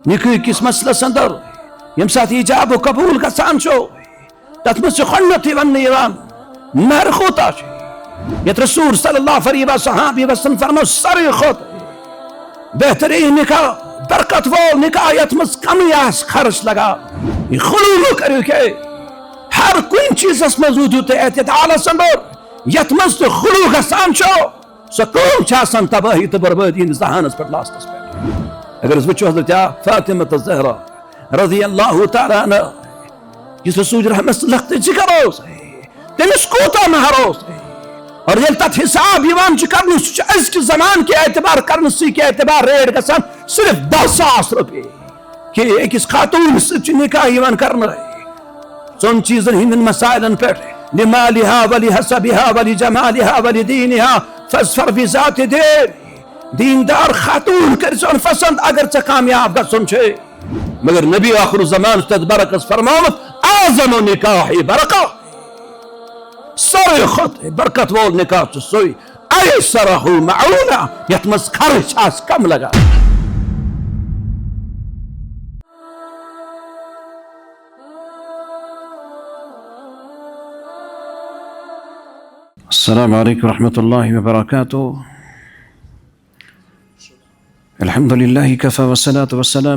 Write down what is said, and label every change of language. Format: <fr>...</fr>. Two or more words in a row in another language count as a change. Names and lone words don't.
<ks>نکاح کس مسلس اندر یم سات ایجاب و قبول گژھان چھو تتھ مز گۄڈنیتھٕے وننہٕ یِوان مہر کوٗتاہ چھُ یتھ رسول</ks> <ar>صلی اللہ علیہ وسلم</ar> <ks>فرمو ساروی کھۄتہٕ بہترین نکاح برکت وول نکاح یتھ مز کمی آس خرچ لگا یہ خلوع کریو کہ ہر کُنہِ چیٖزس منٛز روٗدِو تُہۍ اعتدالس اندر یتھ مز تُہۍ خلوع گژھان چھو سۄ کٲم چھِ آسان تباہی تہٕ بربٲدی ہٕنٛدِس دہانس پٮ۪ٹھ لاسٹس پٮ۪ٹھ اگر أسۍ وٕچھو حضرت فاطمہ الزہرا</ks> <ar>رضی اللہ تعالیٰ عنہ</ar> <ks>یُس رسول رحمت لختہٕ جگر اوس تٔمِس کوٗتاہ مہر اوس اور ییٚلہِ تتھ حساب یِوان چھُ کرنہٕ سُہ چھُ أزکہِ زمانہٕ کہِ اعتبار کرنہٕ سۭتۍ کہِ اعتبار ریٹ گژھان صرف 10,000 رۄپیہِ کہ أکِس خاتوٗن سۭتۍ چھُ نکاح یِوان کرنہٕ ژۄن چیٖزن ہٕنٛدٮ۪ن مسائلن پٮ۪ٹھ</ks> <ar>لمالها ولحسبها ولجمالها ولدينها فاظفر بذات الدين</ar> <ks>دیندار خاتون کر ژٕ پسند اگر ژےٚ کامیاب گژھُن چھُے مگر نبی آخر الزمان چھُ تتھ برعکس فرمومُت</ks> <ar>اعظم نکاح برکہ</ar> <ks>ساروی کھۄتہٕ برکت وول نکاح چھُ سُے</ks> <ar>ایسرہ معونہ</ar> <ks>یتھ منٛز خرچ آسہِ کم لگان</ks> <ar>السلام علیکم ورحمۃ اللہ وبرکاتہ الحمد للہ کفی والصلاة والسلام</ar>